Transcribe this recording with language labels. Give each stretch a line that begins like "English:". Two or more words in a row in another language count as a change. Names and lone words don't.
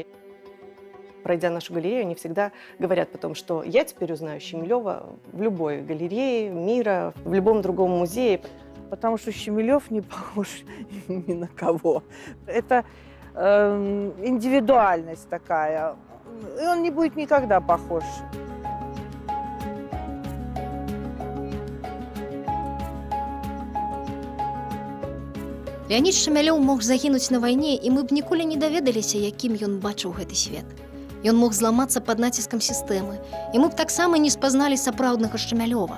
Russian: Пройдя нашу галерею, они всегда говорят потом, что я теперь узнаю Щемилёва в любой галерее мира, в любом другом музее. Потому что Щемилёв не похож ни на кого. Это индивидуальность такая. И он не будет никогда похож.
Belarusian: Леонід Шчэмялёў мог загінуць на вайне, і мы б ніколі не даведаліся, якім ён бачыў гэты свет. Ён мог зламацца пад націскам сістэмы, і мы б таксама не спазналі сапраўднага Шчэмялёва.